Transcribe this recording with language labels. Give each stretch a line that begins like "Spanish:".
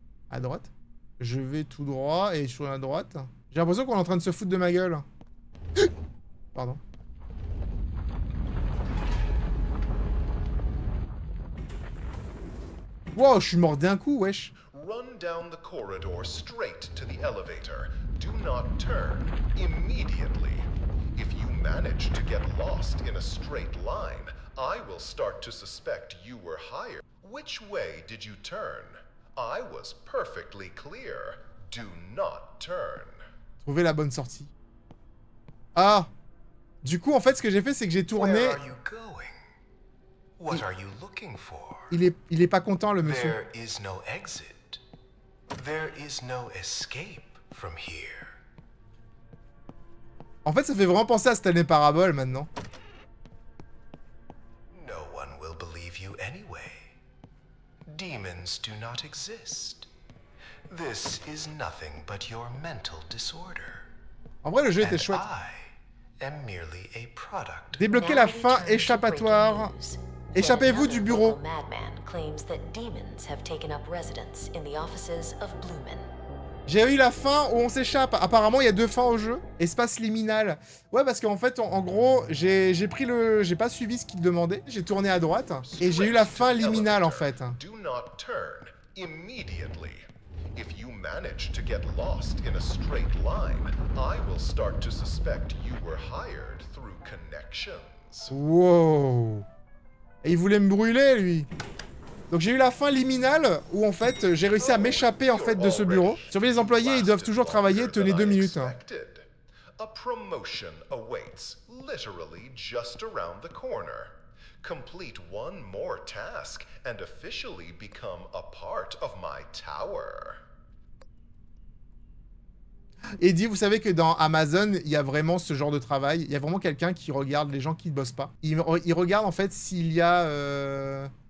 French: À droite? Je vais tout droit et je suis à droite. J'ai l'impression qu'on est en train de se foutre de ma gueule. Pardon. Wow, je suis mort d'un coup, wesh.
English: Run down the corridor straight to the elevator. Do not turn immediately. If you manage to get lost in a straight line, I will start to suspect you were hired. Which way did you turn? I was perfectly clear. Do not turn.
French: Trouver la bonne sortie. Ah! Du coup, en fait, ce que j'ai fait, c'est que j'ai tourné...
English: Where are you going? What are you looking for?
French: Il est pas content, le monsieur.
English: There is no exit. There is no escape from here.
French: En fait, ça fait vraiment penser à Stanley Parable, maintenant.
English: No one will believe you anyway. Demons do not exist. This is nothing but your mental disorder.
French: En vrai, le jeu And était chouette.
English: I am merely a product.
French: Débloquez la fin échappatoire. Échappez-vous du bureau.
English: Madman claims that demons have taken up residence in the offices of Blumen.
French: J'ai eu la fin où on s'échappe. Apparemment, il y a 2 fins au jeu. Espace liminal. Ouais, parce qu'en fait, en gros, j'ai pris le... J'ai pas suivi ce qu'il demandait. J'ai tourné à droite. Et j'ai eu la fin liminale, en fait.
English: Do not turn immediately. If you manage to get lost in a straight line, I will start to suspect you were hired through connections.
French: Wow. Et il voulait me brûler, lui. Donc j'ai eu la fin liminale où, en fait, j'ai réussi à m'échapper, en fait, de ce bureau. Surveillez les employés, ils doivent toujours travailler. Tenez 2 minutes.
English: A promotion awaits, literally just around the corner. Complete one more task and officially become a part of my tower.
French: Et dit, vous savez que dans Amazon, il y a vraiment ce genre de travail. Il y a vraiment quelqu'un qui regarde les gens qui ne bossent pas. Il regarde, en fait, s'il y a...